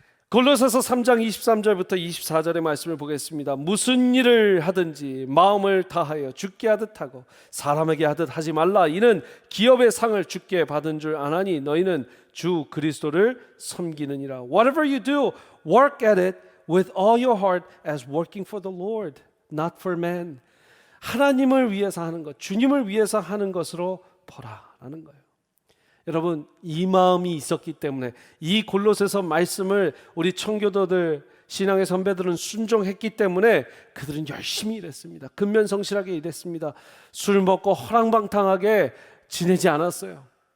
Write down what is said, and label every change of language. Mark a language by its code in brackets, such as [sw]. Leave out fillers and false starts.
[ko] 골로새서 3장 23절부터 24절의 말씀을 보겠습니다. 무슨 일을 하든지 마음을 다하여 주께 하듯 하고 사람에게 하듯 하지 말라. 이는 기업의 상을 주께 받은 줄 아나니 너희는 주 그리스도를 섬기느니라. [en] Whatever you do, work at it with all your heart as working for the Lord, not for man. [ko] 하나님을 위해서 하는 것, 주님을 위해서 하는 것으로 보라라는 거예요. 여러분, 이 마음이 있었기 때문에 이 골로새서 말씀을 우리 청교도들, 신앙의 선배들은 순종했기 때문에 그들은 열심히 일했습니다. 근면성실하게 일했습니다. 술 먹고 허랑방탕하게 지내지 않았어요.